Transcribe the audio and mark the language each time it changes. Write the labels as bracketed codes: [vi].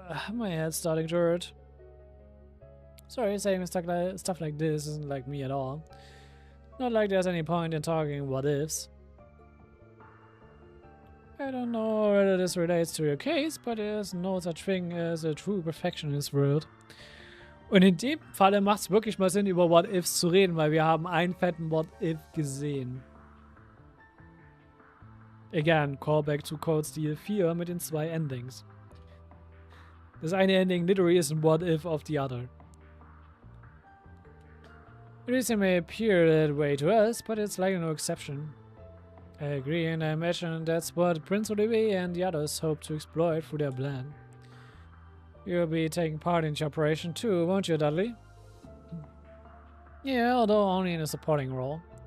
[en] My head's starting to hurt. Sorry, saying stuff like this isn't like me at all. Not like there's any point in talking what ifs. I don't know whether this relates to your case, but there's no such thing as a true perfection in this world. [de] Und in dem Falle macht es wirklich mal Sinn, über [en] What Ifs [de] zu reden, weil wir haben einen fetten [en] What If [de] gesehen. Again, [en] callback [de] zu Code Steel 4 mit den 2 Endings. Das eine Ending [en] literally is [de] ein [en] what if of the other. The reason may appear that way to us, but it's likely no exception. I agree, and I imagine that's what Prince Olivier and the others hope to exploit through their plan. You'll be taking part in the operation too, won't you, Dudley? Yeah, although only in a supporting role.